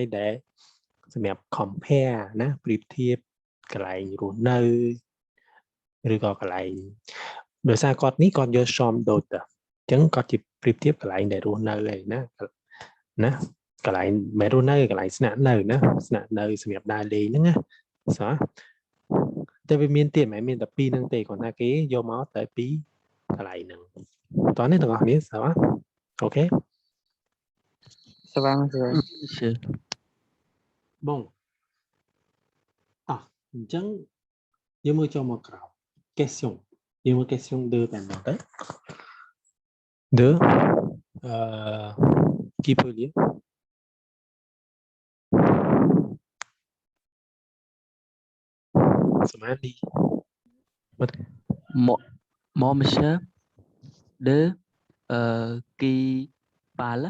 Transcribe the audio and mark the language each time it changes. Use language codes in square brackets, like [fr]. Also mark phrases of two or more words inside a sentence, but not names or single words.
[km] ដែលសម្រាប់ [en] compare [km] ណាប្រៀបធៀបកន្លែងរស់នៅឬក៏កន្លែងដោយសារគាត់នេះគាត់យក shom ដូចទៅអញ្ចឹងគាត់ជាប្រៀបធៀបកន្លែងដែលរស់នៅឯណាកន្លែងមិនរស់នៅកន្លែងស្នាក់នៅណាស្នាក់នៅសម្រាប់ដើរលេងហ្នឹងណាស្អាតែវាមានទៀតមិនមែនមានតែពីរហ្នឹងទេគ្រាន់តែគេយកមកតែពីរកន្លែងហ្នឹងតោះនេះទាំងអស់គ្នាស្អាអូខេ [fr] Ça va, monsieur. [km] Bon អញ្ចឹងយើងមើលចូលមកក្រោម question យើងមើល question 2តែមកទៅ 2 [fr] qui peut lire Samadi Moi, monsieur, de qui parle